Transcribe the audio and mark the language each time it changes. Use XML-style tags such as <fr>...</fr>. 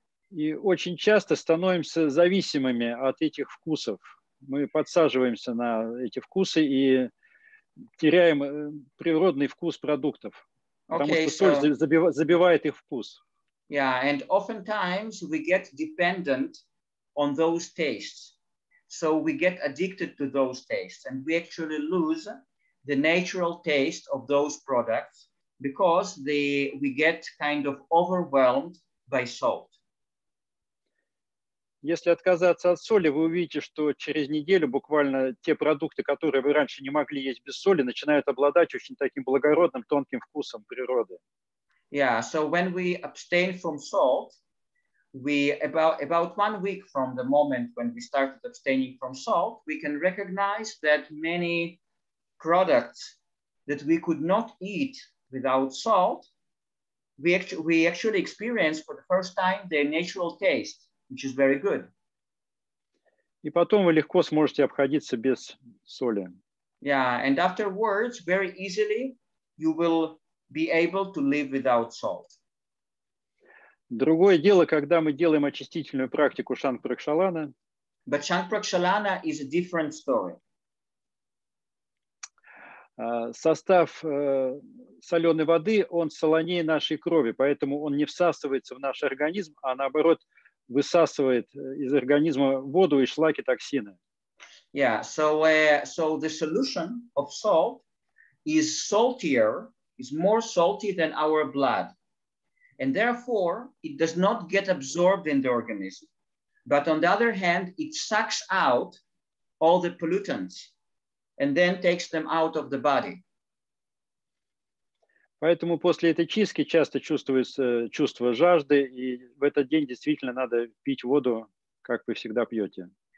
<ru>И очень часто становимся зависимыми от этих вкусов. Мы подсаживаемся на эти вкусы и теряем природный вкус продуктов. Потому что соль забивает их вкус.</ru> <en>Yeah, and oftentimes we get dependent on those tastes. So we get addicted to those tastes and we actually lose the natural taste of those products because we get kind of overwhelmed by salt.</en> <ru>Если отказаться от соли, вы увидите, что через неделю буквально те продукты, которые вы раньше не могли есть без соли, начинают обладать очень таким благородным, тонким вкусом природы.</ru> <en>Yeah, so when we abstain from salt, about 1 week from the moment when we started abstaining from salt, we can recognize that many products that we could not eat without salt, we actually experience for the first time their natural taste, which is very good.</en> <ru>И потом вы легко сможете обходиться без соли.</ru> <en>Yeah, and afterwards, very easily, you will be able to live without salt.</en> <ru>Другое дело, когда мы делаем очистительную практику Шанг Пракшалана.</ru> <en>But Shang Prakshalana is a different story.</en> <ru>Состав соленой воды, он солонее нашей крови, поэтому он не всасывается в наш организм, а наоборот высасывает из организма воду и шлаки, токсины.</ru> <en>Yeah, so the solution of salt is saltier, is more salty than our blood. And therefore, it does not get absorbed in the organism. But on the other hand, it sucks out all the pollutants and then takes them out of the body.</en> <ru>Поэтому после этой чистки часто чувствуется чувство жажды, и в этот день действительно надо пить воду, как вы всегда пьете.</ru>